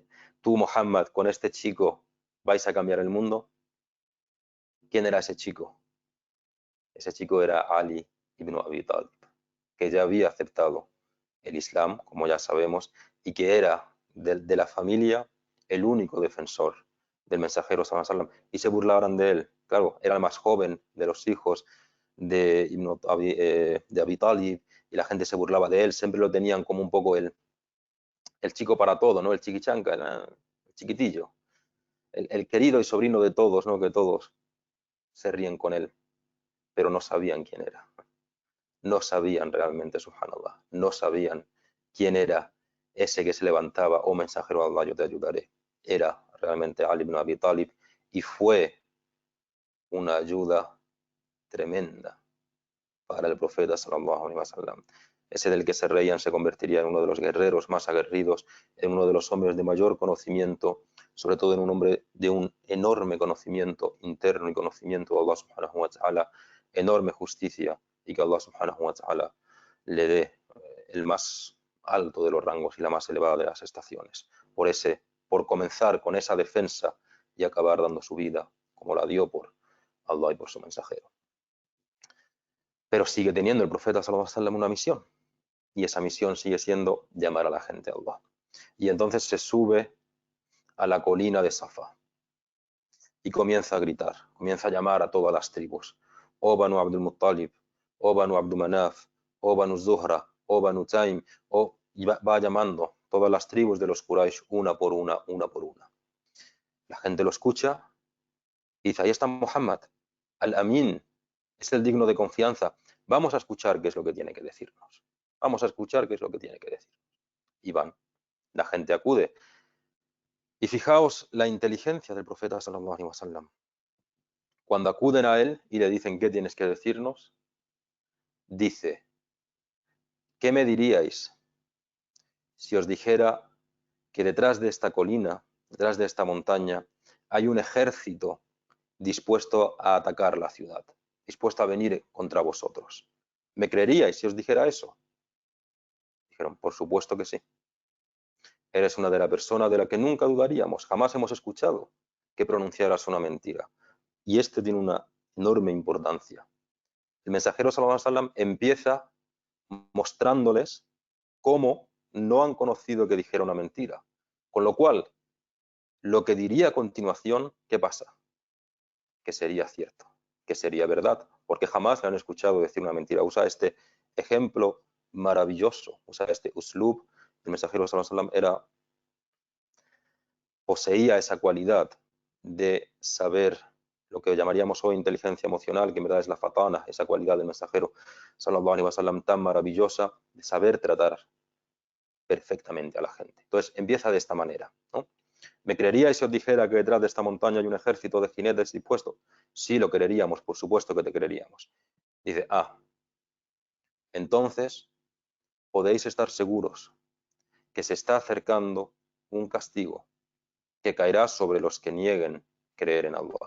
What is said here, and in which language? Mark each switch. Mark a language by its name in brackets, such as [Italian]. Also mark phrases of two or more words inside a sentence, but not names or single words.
[Spanish] Tú, Muhammad, con este chico vais a cambiar el mundo. ¿Quién era ese chico? Ese chico era Ali ibn Abi Talib, que ya había aceptado el Islam, como ya sabemos, y que era de la familia el único defensor del mensajero [Arabic] صلى الله عليه وسلم, [Spanish] y se burlaban de él. Claro, era el más joven de los hijos de Abi Talib, y la gente se burlaba de él, siempre lo tenían como un poco el chico para todo, ¿no? El chiquichanca, el chiquitillo, el querido y sobrino de todos, ¿no? Que todos se ríen con él, pero no sabían quién era. No sabían realmente, subhanallah, no sabían quién era ese que se levantaba, oh mensajero de Allah, yo te ayudaré. Era realmente Ali ibn Abi Talib y fue una ayuda tremenda para el profeta [Arabic] صلى الله عليه وسلم. [Spanish] Ese del que se reían se convertiría en uno de los guerreros más aguerridos, en uno de los hombres de mayor conocimiento, sobre todo en un hombre de un enorme conocimiento interno y conocimiento de Allah [Arabic] سبحانه وتعالى, [Spanish] enorme justicia, y que Allah [Arabic] سبحانه وتعالى [Spanish] le dé el más alto de los rangos y la más elevada de las estaciones. Por comenzar con esa defensa y acabar dando su vida, como la dio por Allah y por su mensajero. Pero sigue teniendo el profeta [Arabic] صلى الله عليه وسلم [Spanish] una misión, y esa misión sigue siendo llamar a la gente a Allah. Y entonces se sube a la colina de Safa y comienza a gritar, comienza a llamar a todas las tribus. O Banu Abdul Muttalib, o Banu Abdul Manaf, o Banu Zuhra, o Banu Taim, y va llamando todas las tribus de los Quraysh una por una, una por una. La gente lo escucha y dice, ahí está Muhammad, Al-Amin, es el digno de confianza. Vamos a escuchar qué es lo que tiene que decirnos. Vamos a escuchar qué es lo que tiene que decir. Y van. La gente acude. Y fijaos la inteligencia del profeta [Arabic] صلى الله عليه وسلم. [Spanish] Cuando acuden a él y le dicen qué tienes que decirnos, dice, ¿qué me diríais si os dijera que detrás de esta colina, detrás de esta montaña, hay un ejército dispuesto a atacar la ciudad, dispuesto a venir contra vosotros? ¿Me creeríais si os dijera eso? Dijeron, por supuesto que sí. Eres una de las personas de la que nunca dudaríamos, jamás hemos escuchado que pronunciaras una mentira. Y esto tiene una enorme importancia. El mensajero [Arabic] صلى الله عليه وسلم [Spanish] empieza mostrándoles cómo no han conocido que dijera una mentira. Con lo cual, lo que diría a continuación, ¿qué pasa? Que sería cierto, que sería verdad, porque jamás le han escuchado decir una mentira. Usa este ejemplo maravilloso, usa este uslub. El mensajero [Arabic] صلى الله عليه وسلم [Spanish] poseía esa cualidad de saber lo que llamaríamos hoy inteligencia emocional, que en verdad es la fatana, esa cualidad del mensajero [Arabic] صلى الله عليه وسلم [Spanish] tan maravillosa de saber tratar perfectamente a la gente. Entonces empieza de esta manera, ¿no? ¿Me creeríais si os dijera que detrás de esta montaña hay un ejército de jinetes dispuestos? Sí, lo creeríamos, por supuesto que te creeríamos. Dice, entonces podéis estar seguros que se está acercando un castigo que caerá sobre los que nieguen creer en Allah.